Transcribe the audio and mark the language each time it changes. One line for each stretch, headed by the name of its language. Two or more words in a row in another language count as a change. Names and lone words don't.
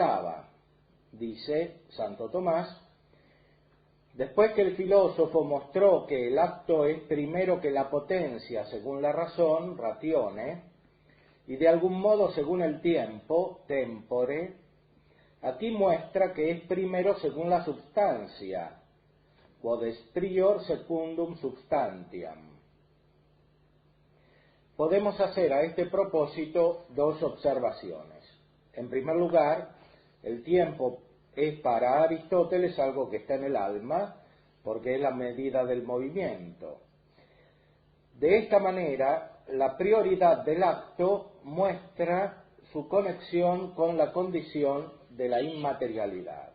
Spanish: Dice Santo Tomás: después que el filósofo mostró que el acto es primero que la potencia según la razón, ratione, y de algún modo según el tiempo, tempore, aquí muestra que es primero según la substancia,
Latin: quod est prior secundum substantiam.
Spanish: Podemos hacer a este propósito dos observaciones. En primer lugar, el tiempo es para Aristóteles algo que está en el alma, porque es la medida del movimiento. De esta manera, la prioridad del acto muestra su conexión con la condición de la inmaterialidad.